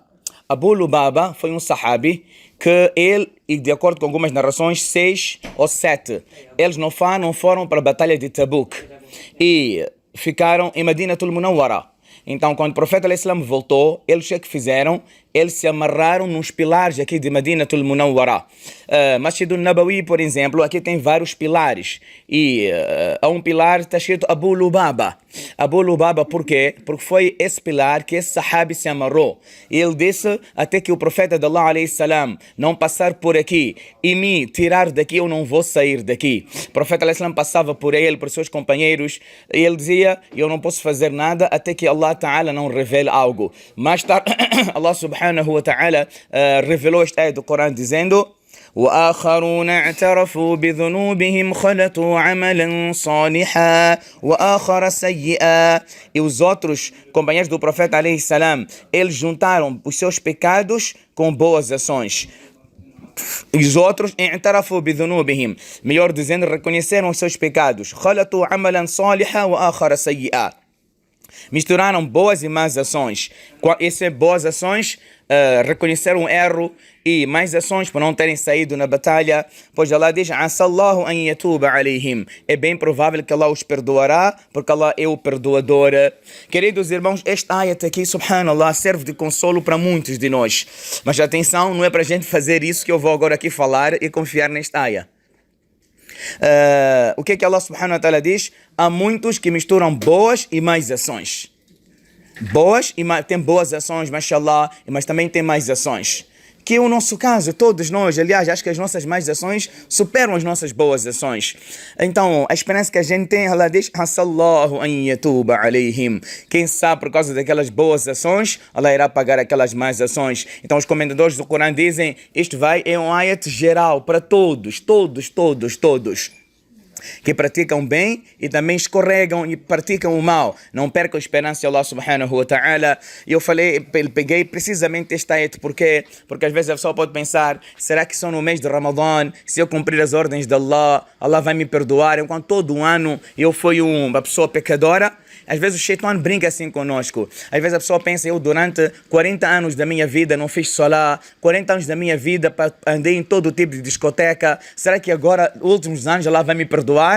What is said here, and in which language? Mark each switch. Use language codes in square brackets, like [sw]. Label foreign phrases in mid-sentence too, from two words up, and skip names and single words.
[pt] Abu Lubaba foi um sahabi que ele, e de acordo com algumas narrações, 6 ou 7, eles não foram para a Batalha de Tabuk e ficaram em Madinatul Munawwara. Então, quando o profeta al-Islam voltou, eles o que fizeram? Eles se amarraram nos pilares aqui de Madinatul Munawwara. Masjid al-Nabawi, por exemplo, aqui tem vários pilares. E a um pilar está escrito Abu Lubaba. Abu Lubaba, por quê? Porque foi esse pilar que esse sahabi se amarrou. E ele disse, até que o profeta de Allah [ar] عليه السلام [pt] não passar por aqui e me tirar daqui, eu não vou sair daqui. O profeta [ar] عليه السلام [pt] passava por ele, por seus companheiros, e ele dizia, eu não posso fazer nada até que [ar] الله تعالى [pt] não revele algo. Mais tarde, [ar] الله سبحانه وتعالى [pt] revelou esta ayah do Corão dizendo: [ar] وآخرون اعترفوا بذنوبهم خلطوا عملا صالحا وآخر سيئا. [pt] E os outros companheiros do profeta [ar] عليه السلام, [pt] eles juntaram os seus pecados com boas ações. E os outros [ar] اعترفوا بذنوبهم, [pt] melhor dizendo, reconheceram os seus pecados. [ar] خلطوا عملا صالحا وآخر سيئا. [pt] Misturaram boas e más ações. Essas boas ações reconheceram o erro, e mais ações por não terem saído na batalha, pois Allah diz: [ar] عسى الله أن يتوب عليهم. [pt] É bem provável que Allah os perdoará, porque Allah é o perdoador. Queridos irmãos, esta ayat aqui, subhanallah, serve de consolo para muitos de nós. Mas atenção, não é para a gente fazer isso que eu vou agora aqui falar e confiar nesta ayat. O que é que [ar] الله سبحانه وتعالى [pt] diz? Há muitos que misturam boas e mais ações. Boas e tem boas ações, mashallah, mas também tem mais ações. Que é o nosso caso, todos nós, aliás, acho que as nossas más ações superam as nossas boas ações. Então, a esperança que a gente tem, Allah diz: [ar] عسى الله أن يتوب عليهم. [pt] Quem sabe, por causa daquelas boas ações, Allah irá pagar aquelas más ações. Então, os comentadores do Corão dizem, isto é um ayat geral para todos, que praticam bem e também escorregam e praticam o mal. Não percam a esperança de [ar] الله سبحانه وتعالى. [pt] E eu peguei precisamente esta ayat, porque às vezes a pessoa pode pensar, será que só no mês de Ramadã, se eu cumprir as ordens de Allah, Allah vai me perdoar, enquanto todo um ano eu fui uma pessoa pecadora? Às vezes o Shaitan brinca assim conosco. Às vezes a pessoa pensa, eu durante 40 anos da minha vida não fiz solá, 40 anos da minha vida andei em todo tipo de discoteca, será que agora, últimos anos, Allah vai me perdoar?